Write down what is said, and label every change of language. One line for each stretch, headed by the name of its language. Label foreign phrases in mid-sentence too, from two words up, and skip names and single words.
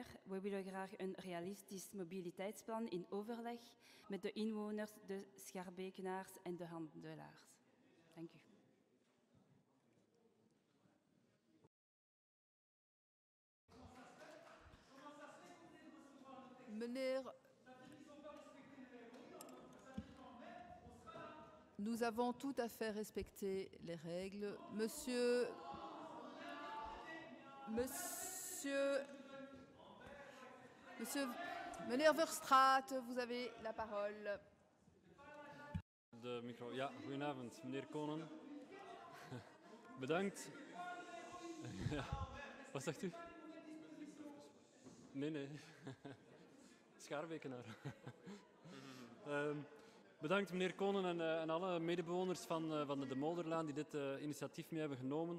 Dutch: We willen graag een realistisch mobiliteitsplan in overleg met de inwoners, de Schaarbekenaars en de handelaars. Dank u. Meneer,
French: nous avons tout à fait respecté les règles. Meneer Verstraat, vous avez la parole.
Dutch: De micro. Ja, goedenavond, meneer Konen. Bedankt. Ja, wat zegt u? Nee. Schaarbekenaar. Bedankt meneer Konen en alle medebewoners van de Molderlaan die dit initiatief mee hebben genomen.